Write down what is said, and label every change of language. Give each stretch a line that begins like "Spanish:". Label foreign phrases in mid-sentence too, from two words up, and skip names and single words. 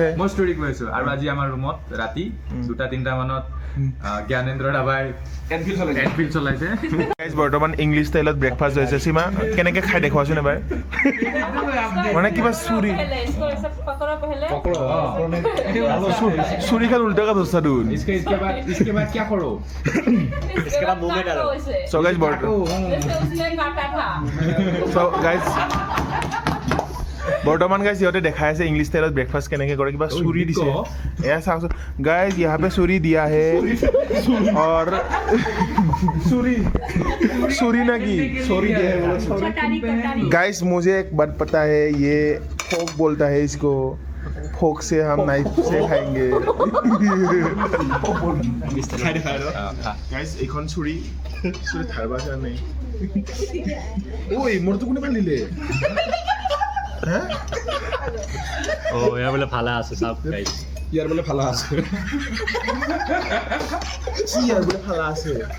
Assamese: মই ষ্টৰি কৈ আছোঁ আৰু আজি আমাৰ ৰুমত ৰাতি 2-3টা মানত জ্ঞানেন্দ্ৰ দাবাই এনফিল্ড চলাইছে গাইজ বৰ্তমান ইংলিছ ষ্টাইলত ব্ৰেকফাষ্ট হৈছে সীমা কেনেকৈ খাই দেখুৱাচোন এবাৰ মানে কিবা চুৰি খান উল্টা কা ধৰছা দেখোন
Hindi: इसके बाद क्या करो इसके बाद मुंह में डालो
English: So guys,
Assamese: বৰ্তমান গাইজ সিহঁতে দেখাই আছে ইংলিছ ষ্টাইলত ব্ৰেকফাষ্ট কেনেকৈ কৰে কিবা চুৰি দিছে এয়া চাওকচোন গাইজ
Hindi: यहाँ पे चूरी दिया है और चूरी ना की चोरी दिया है गाइज मुझे एक बात पता है ये फोक बोलता है इसको फोक से हम नाइफ से खाएंगे गाइज
Assamese: এইখন চুৰি ধাৰবা কাৰণে ঐ মোৰতো কোনে বান্ধিলে ইয়াৰ বোলে ভালে আছে চাওক গাইছ ইয়াৰ বোলে ভালা আছে ইয়াৰ বোলে ভালা আছে